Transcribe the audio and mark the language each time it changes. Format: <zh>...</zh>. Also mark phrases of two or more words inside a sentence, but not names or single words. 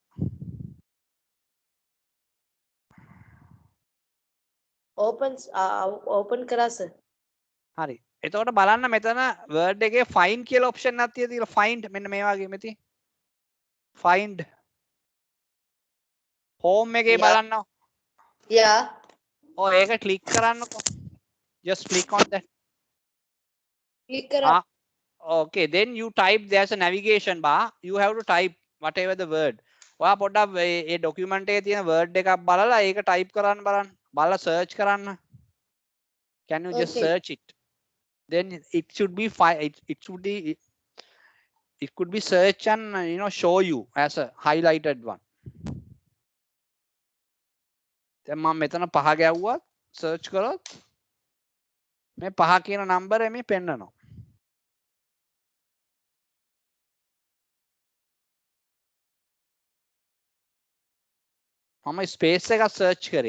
<si>open කරා sir. හරි. එතකොට බලන්න මෙතන Word එකේ find කියලා option එකක් තියෙලා find මෙන්න මේ වගේ මෙතන.</si> <en>find home</en> <si>එකේ බලන්න.</si> <en>Yeah.</en> <si>ඔය ඒක click කරන්නකො.</si> <en>Just click on that.</en> <si>Click කරා.</si> <en>Okay, then you type, there's a navigation bar. You have to type whatever the word.</en> <si>ඔයා පොඩ්ඩක් මේ document එකේ තියෙන word එකක් බලලා ඒක type කරන්න බලන්න. බලලා search කරන්න.</si> <en>Can you just Okay. search it? Then it should be it could be search and show you as a highlighted one.</en> <si>දැන් මම මෙතන පහ ගැව්වත් search කරොත් මේ පහ කියන number මේ පෙන්නනවා. මම ස්පේස් එකක් සර්ච් කරේ.</si>